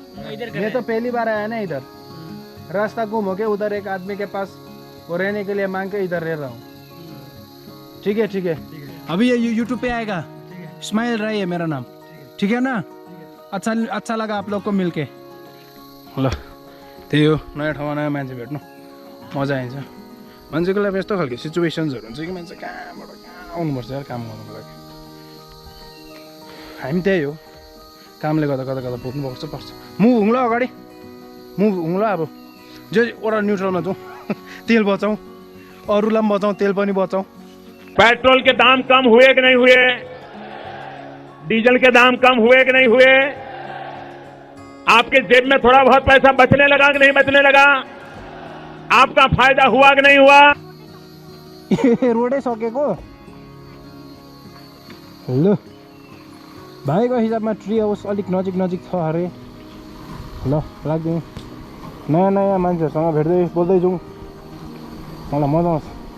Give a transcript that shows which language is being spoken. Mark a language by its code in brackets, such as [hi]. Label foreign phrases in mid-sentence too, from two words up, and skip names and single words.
[hi] इधर ये तो पहली बार आया ना इधर। रास्ता गुम हो गया, उधर एक आदमी के पास वो रहने के लिए मांग के इधर रह रहा हूँ। ठीक है, ठीक है। अभी ये यूट्यूब पे आएगा। स्माइल राई है मेरा नाम, ठीक है ना? अच्छा लगा आप लोग को मिलके। [ne] ल त्यही हो, नयाँ ठाउँमा नयाँ मान्छे भेट्नु मजा आइन्छ। मान्छेको लागि यस्तो खालको सिचुएसन्सहरू हुन्छ कि मान्छे कहाँबाट कहाँ आउनुपर्छ यार काम गर्नुको लागि। हामी त्यही हो, कामले गर्दा कता कता पर्छ। मुभ हुँ ल अगाडि, मुभ हुँ ल। अब जे ओडा न्युट्रलमा जाउँ, तेल बचाउँ, अरूलाई पनि बचाउँ, तेल पनि बचाउँ। [hi] पेट्रोल के दाम कम हुए कि नहीं हुए? डीजल के दाम कम हुए कि नहीं हुए? आपके जेब में थोड़ा बहुत पैसा बचने लगा कि नहीं बचने लगा? आपका फायदा हुआ कि नहीं हुआ? [ne] रोडै सकेको। ल भाइको हिसाबमा [en] tree house [ne] अलिक नजिक छ अरे। ल लाग्दैन, नयाँ नयाँ मान्छेहरूसँग भेट्दै बोल्दै जाउँ, मलाई मजा आउँछ।